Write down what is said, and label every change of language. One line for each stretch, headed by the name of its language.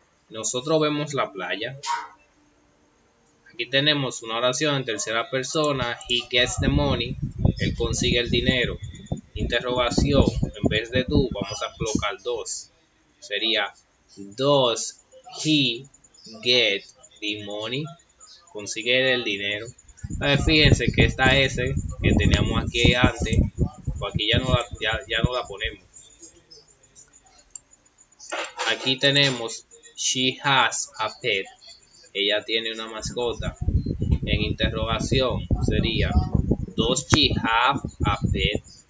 Spanish: Nosotros vemos la playa. Aquí tenemos una oración en tercera persona.
English: He gets the money.
Spanish: Él consigue el dinero. Interrogación, en vez de do vamos a colocar dos. Sería,
English: does he get the money?
Spanish: Consigue el dinero. Fíjense que esta S que teníamos aquí antes, pues aquí ya no la ponemos. Aquí tenemos
English: she has a pet.
Spanish: Ella tiene una mascota. En interrogación sería,
English: does she have a pet?